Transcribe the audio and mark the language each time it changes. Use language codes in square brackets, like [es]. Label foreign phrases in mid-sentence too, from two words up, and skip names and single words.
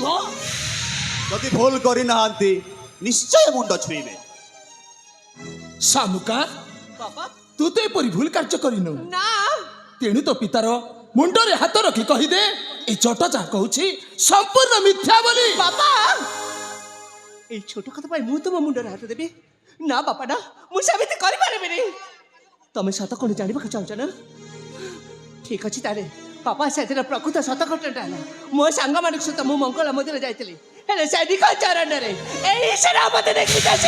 [or] ଯଦି ଭୁଲ କରିନାହାନ୍ତି ନିଶ୍ଚୟ ମୁଣ୍ଡ ଛୁଇଁବେ। শামুকা ବାପା ତୁ ତ ଏପରି ଭୁଲ କାର୍ଯ୍ୟ କରିନୁ। ନା ତେଣୁ ତ ପିତାର ମୁଣ୍ଡରେ ହାତ ରଖି କହିଦେ ଏ ଚଟ ଯାହା କହୁଛି ସମ୍ପୂର୍ଣ୍ଣ ମିଥ୍ୟା ବୋଲି। ବାପା ଏଇ ଛୋଟ କଥା ପାଇଁ ମୁଁ ତୁମ ମୁଣ୍ଡରେ ହାତ ଦେବି ନା ବାପା ନା ମୁଁ ସେମିତି କରିପାରିବିନି। ତମେ ସତ କ'ଣ ଜାଣିବାକୁ ଚାହୁଁଛ ନା? ଠିକ ଅଛି ତାହେଲେ ବାପା ସେଦିନ ପ୍ରକୃତ ସତ ଘଟଣାଟା ହେଲା ମୋ ସାଙ୍ଗମାନଙ୍କ ସହିତ ମୁଁ ମଙ୍ଗଳ ମନ୍ଦିର ଯାଇଥିଲି ହେଲେ ସେ ନିଖ ଚରଣରେ ଏଇ ସେରା ମତେ ଦେଖିଛି।